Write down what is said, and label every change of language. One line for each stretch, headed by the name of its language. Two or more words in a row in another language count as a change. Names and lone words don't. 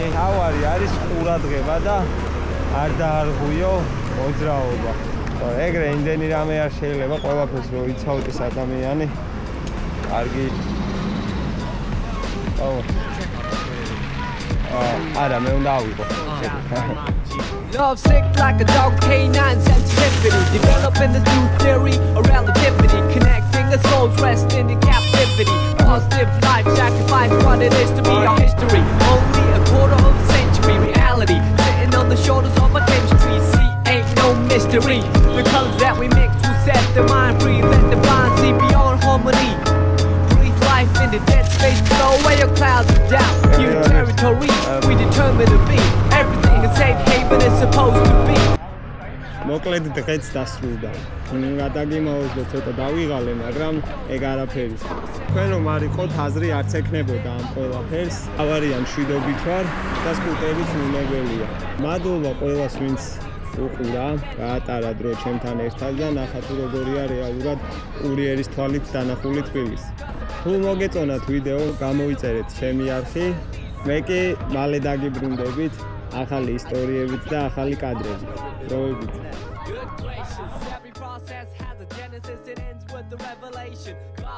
Georgian: თავარი არის ყურადღება და არ დაარღვიო მოძრაობა. ეგრე იმდენი რამე არ შეიძლება ყველაფერს რო იცავდეს ადამიანი. კარგი. აუ არა მე უნდა ავიღო.
English: Love sick like a dog, canine sensitivity. Developing this new theory of relativity. Connecting the souls resting in captivity. Positive life sacrifice what it is to be our history. Only a quarter of a century reality. Sitting on the shoulders of a chemistry. See, ain't no mystery. The colors that we mix will set the mind free. Let the blind see beyond harmony. Breathe life in the dead space. Blow away your clouds of doubt. New territory we determined to be. Everything a safe haven is supposed to be.
Georgian: მოკლედ დღეც დასრულდა. გადაგიმოვეს და ცოტა დავიღალე, მაგრამ ეგ არაფერი. თქვენ რომ არ იყოთ აზრი არც ეკნებოდა ამ ყველაფერს. ავარია მშვიდობით ვარ და სკუტერიც უნებელია. მადლობა ყველას ვინც უყურა, გაატარა დრო ჩემთან ერთად და ნახა თუ როგორია რეალურად კურიერის თვალით დანახული თბილისი. თუ მოგეწონათ ვიდეო, გამოიწერეთ ჩემი არხი. მე კი მალე დაგიბრუნდებით ახალი ისტორიებით და ახალი კადრებით. დროებით.
English: Good gracious, every process has a genesis, it ends with the revelation. God